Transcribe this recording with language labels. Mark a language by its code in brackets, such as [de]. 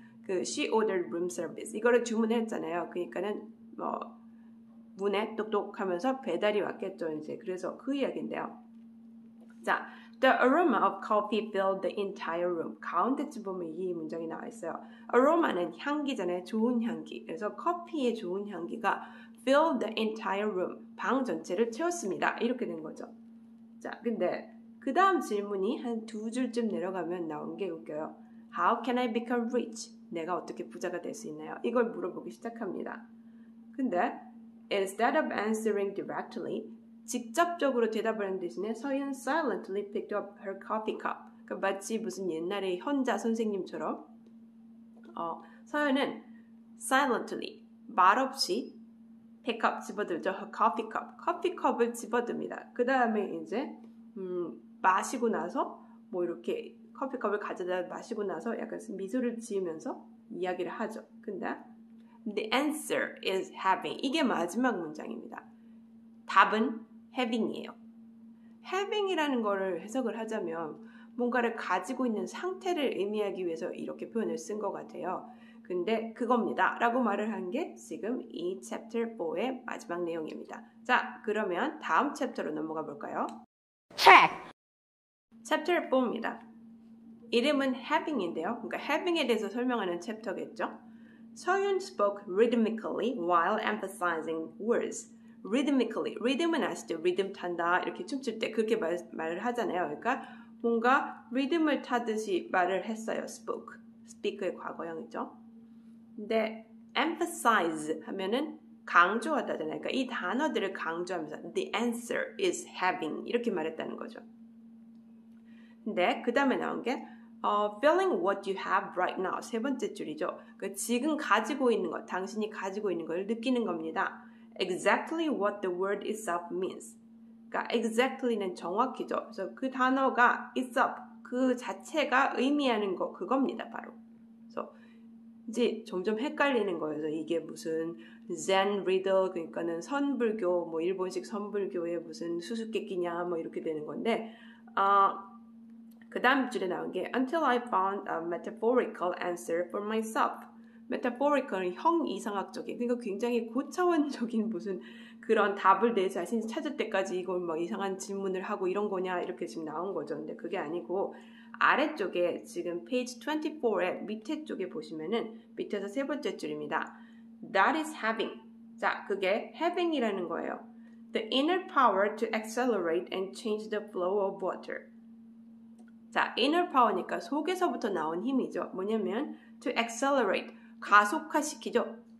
[ko] 그 [en] she ordered room service [ko] 이거를 주문했잖아요. 그러니까는 뭐 문에 똑똑하면서 배달이 왔겠죠. 이제 그래서 그 이야기인데요. [en] 자, the aroma of coffee filled the entire room. [ko] 가운데쯤 보면 이 문장이 나와 있어요. aroma는 향기잖아요. 좋은 향기. 그래서 커피의 좋은 향기가 [en] filled the entire room. [ko] 방 전체를 채웠습니다. 이렇게 된 거죠. 자, 근데 그 다음 질문이 한 두 줄쯤 내려가면 나온 게 웃겨요. [en] How can I become rich? [ko] 내가 어떻게 부자가 될 수 있나요? 이걸 물어보기 시작합니다. 근데 [en] instead of answering directly, [ko] 직접적으로 대답하는 대신에 서연 [en] silently picked up her coffee cup. [ko] 그러니까 마치 무슨 옛날에 현자 선생님처럼 서연은 silently, 말없이 pick up 집어들죠. [en] her coffee cup. [ko] 커피컵을 집어듭니다. 그 다음에 이제 마시고 나서 뭐 이렇게 커피컵을 가져다 마시고 나서 약간 미소를 지으면서 이야기를 하죠. 근데 [en] the answer is having. [ko] 이게 마지막 문장입니다. 답은 having이에요. having이라는 거를 해석을 하자면 뭔가를 가지고 있는 상태를 의미하기 위해서 이렇게 표현을 쓴 것 같아요. 근데 그겁니다. 라고 말을 한 게 지금 이 챕터 4의 마지막 내용입니다. 자, 그러면 다음 챕터로 넘어가 볼까요? 챕터 4입니다. 이름은 having인데요. 그러니까 having에 대해서 설명하는 챕터겠죠. [en] 서윤 spoke rhythmically while emphasizing words. rhythmically. [ko] rhythm은 아시죠? 리듬 탄다. 이렇게 춤출 때 그렇게 말을 하잖아요. 그러니까 뭔가 리듬을 타듯이 말을 했어요. [en] spoke. [ko] speak의 과거형이죠. 근데 emphasize 하면은 강조하다잖아요. 그러니까 이 단어들을 강조하면서 [en] the answer is having [ko] 이렇게 말했다는 거죠. 근데 그 다음에 나온 게 [en] feeling what you have right now [ko] 세 번째 줄이죠. 그 지금 가지고 있는 것, 당신이 가지고 있는 걸 느끼는 겁니다. [en] Exactly what the word itself means. [ko] 그러니까 exactly는 정확히죠. 그래서 그 단어가 itself 그 자체가 의미하는 거 그겁니다. 바로. 그래서 이제 점점 헷갈리는 거예요. 이게 무슨 Zen riddle 그러니까는 선불교 뭐 일본식 선불교의 무슨 수수께끼냐 뭐 이렇게 되는 건데 그 다음 줄에 나온 게 [en] Until I found a metaphorical answer for myself. [ko] metaphorical은 형이상학적인 그러니까 굉장히 고차원적인 무슨 그런 답을 내 자신이 찾을 때까지 이걸 뭐 이상한 질문을 하고 이런 거냐 이렇게 지금 나온 거죠. 근데 그게 아니고 아래쪽에 지금 page 24의 밑에 쪽에 보시면은 밑에서 세 번째 줄입니다. [en] That is having. [ko] 자, 그게 having이라는 거예요. [en] The inner power to accelerate and change the flow of water. [ko] 자, inner power니까 속에서부터 나온 힘이죠. 뭐냐면 [en] to accelerate, [ko] 가속화시키죠.